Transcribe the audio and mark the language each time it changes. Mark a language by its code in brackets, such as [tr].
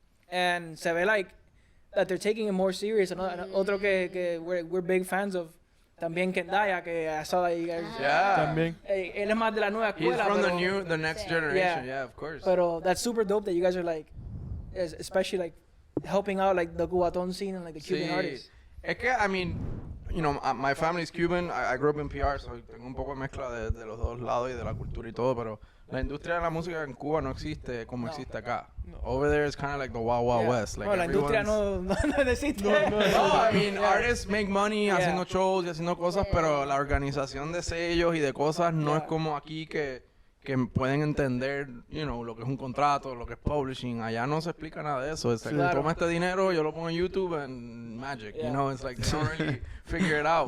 [en] And [es] se ve [en] that they're taking it more serious. And [es] otro que [en] we're big fans of [es] también [en] Kendaya, que I saw that you guys. Yeah. [es] También. Él es más de la nueva [en] He's [es] escuela. [en] from [es] pero, [en] the next generation. Yeah, of course. [es] Pero [en] that's super dope that you guys are like, especially like helping out like the Cubatón scene and like the Cuban artists. [es] Es que, [en] I mean, you know, my family's Cuban. I grew up in PR, so [es] tengo un poco de mezcla de los dos lados y de la cultura y todo, pero la industria de la música en Cuba no existe como existe acá. [en] Over there it's kind of like the Wild Wild West. Like [es] no, la industria no existe. No, [en] I mean, artists make money [es] haciendo shows y haciendo cosas, pero la organización de sellos y de cosas no es como aquí que pueden entender, [en] you know, [es] lo que es un contrato, lo que es publishing. Allá no se explica nada de eso. Es like, toma este dinero, yo lo pongo en YouTube [en] and magic, you know, it's like they don't really figure it out.